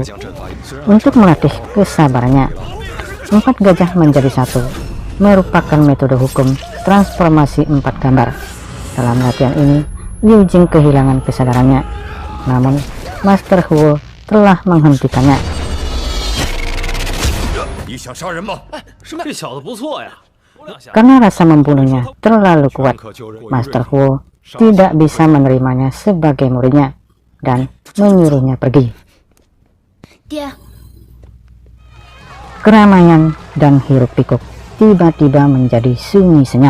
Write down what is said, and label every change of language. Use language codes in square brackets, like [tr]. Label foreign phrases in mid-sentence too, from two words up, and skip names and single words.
[id] Untuk melatih kesabarannya, 4 gajah menjadi 1 merupakan metode hukum transformasi 4 gambar. Dalam latihan ini, Liu Jing kehilangan kesadarannya. Namun Master Huo telah menghentikannya. [zh] 这小子不错呀。 [id] Karena rasa membunuhnya terlalu kuat, Master Huo tidak bisa menerimanya sebagai muridnya dan menyuruhnya pergi. Keramaian dan hiruk-pikuk tiba-tiba menjadi sunyi senyap.